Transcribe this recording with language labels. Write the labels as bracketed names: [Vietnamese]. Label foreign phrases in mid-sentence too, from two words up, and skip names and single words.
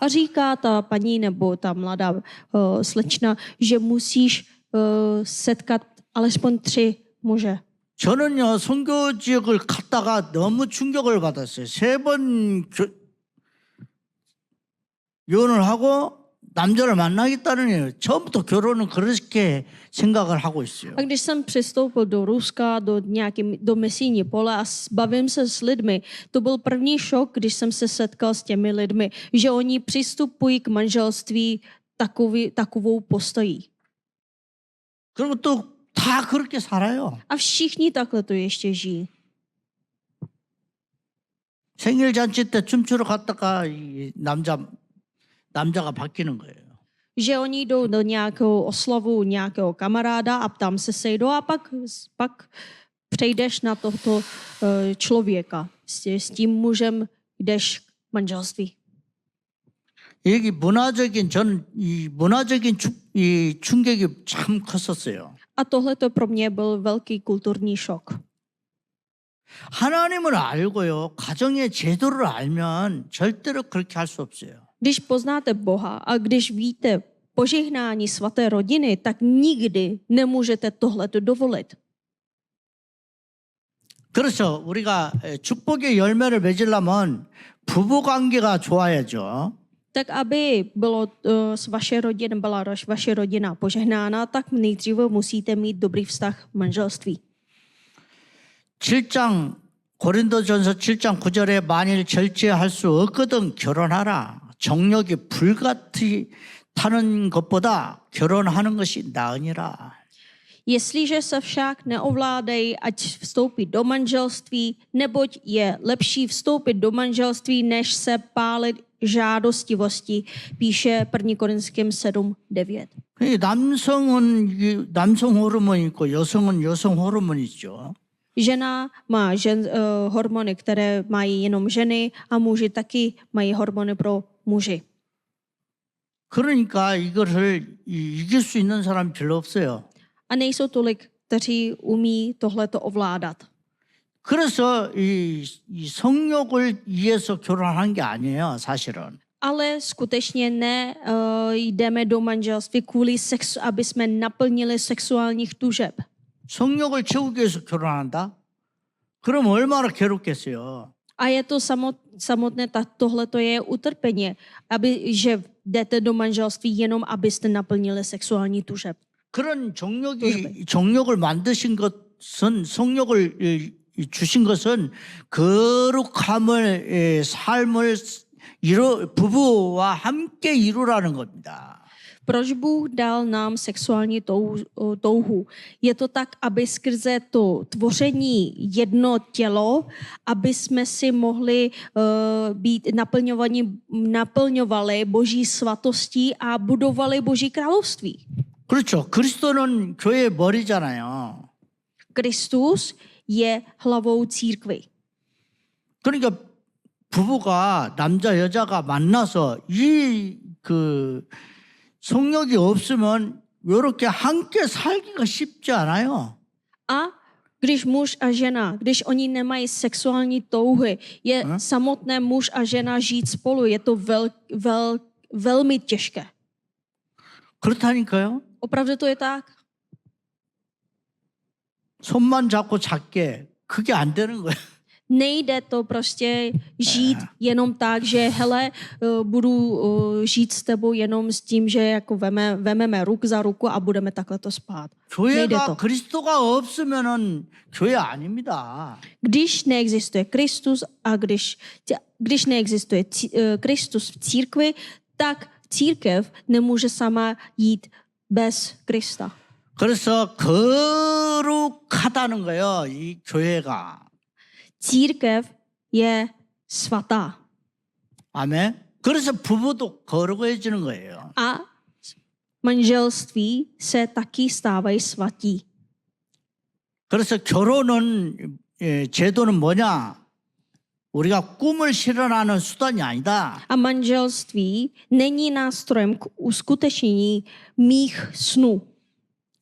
[Czech] A říká ta paní nebo ta mladá slečna, že musíš setkat alespoň 3 muže. [Korean] 저는요 선교 지역을 갔다가 너무 충격을 받았어요. 3번 이혼을 하고 남자를 만나겠다는 처음부터 결혼은 그렇게 생각을 하고 있어요. [Czech] A když jsem přistoupil do Ruska, do misijní pole a bavím se s lidmi, to byl první šok, když jsem se setkal s těmi lidmi, že oni přistupují k manželství takovou postojí. [Korean] 그리고 또 다 그렇게 살아요. [Czech] A všichni takhle to ještě žijí. [Korean] 생일 잔치 때 춤추러 갔다가 이 남자가 바뀌는 거예요. [Czech] Že oni jdou do nějakou oslavu nějakého kamaráda a tam se sejdou a pak přejdeš na tohoto člověka. S tím mužem jdeš k manželství. [Korean] 여기 저는 이 문화적인 이 충격이 참 컸었어요. [Czech] A tohle to pro mě byl velký kulturní šok. [Korean] 하나님을 알고요, 가정의 제도를 알면 절대로 그렇게 할 수 없어요. [Czech] Když poznáte Boha a když víte požehnání svaté rodiny, tak nikdy nemůžete tohleto dovolit. [Korean] 그렇죠. 우리가 축복의 열매를 맺으려면 부부 관계가 좋아야죠. [Czech] Tak aby byla vaše rodina požehnána, tak nejdříve musíte mít dobrý vztah v manželství. [Korean] 7장 고린도전서 7장 9절에 만일 절제할 수 없거든 결혼하라. 정욕이 불같이 타는 것보다 결혼하는 것이 나으니라. [Czech] Jestliže se však neovládají, ať vstoupí do manželství, neboť je lepší vstoupit do manželství, než se pálit žádostivosti, píše 1. Korinským 7:9. [Korean] 남성 호르몬이 있고 여성은 여성 호르몬이 있죠. [Czech] Žena má hormony, které mají jenom ženy a muži taky mají hormony pro muži. [Korean] 그러니까 이것을 이길 수 있는 사람이 별로 없어요. [Czech] A nejsou tolik, kteří umí tohleto ovládat. [Korean] 그래서 이 성욕을 위해서 결혼한 게 아니에요, 사실은. [Czech] Ale skutečně jdeme do manželství kvůli aby jsme naplnili sexuálních tužeb. [Korean] 성욕을 채우기 위해서 결혼한다? 그럼 얼마나 괴롭겠어요. [Czech] A je to samotné, tohleto je utrpení, že jdete do manželství jenom, abyste naplnili sexuální tužeb. [Korean] 그런 정욕을 만드신 것은 성욕을 주신 것은 거룩함을 삶을 부부와 함께 이루라는 겁니다. [Czech] Proč Bůh dal nám sexuální touhu? Je to tak, aby skrze to tvoření jedno tělo, aby jsme si mohli být naplňovali Boží svatostí a budovali Boží království. [Korean] 그렇죠. 그리스도는 교회의 머리잖아요. [Czech] Kristus je hlavou církvy. [Korean] 그러니까 부부가 남자 여자가 만나서 성욕이 없으면 이렇게 함께 살기가 쉽지 않아요. [Czech] A když muž a žena, když oni nemají sexuální touhy, je samotné muž a žena žít spolu, je to velmi těžké. [Korean] 그렇다니까요. [Czech] Opravdu to je tak? [Korean] 손만 잡고 작게 그게 안 되는 거예요. [Czech] Nejde to prostě žít jenom tak, že hele, budu žít s tebou jenom s tím, že jako vememe ruku za ruku a budeme takhle to spát. [Korean] 교회가 그리스도가 없으면은 교회 아닙니다. [Czech] Když neexistuje Kristus a když neexistuje Kristus v církvi, tak církev nemůže sama jít bez Krista. [Korean] 그래서 거룩하다는 거예요, 이 교회가. [Czech] Církev je svatá. [Korean] 아멘. 그래서 부부도 거룩해지는 거예요. [Czech] A manželství se taky stávají svatí. [Korean] 그래서 제도는 뭐냐? 우리가 꿈을 실현하는 수단이 아니다. [Czech] A manželství není nástrojem k uskutečnění mých snů.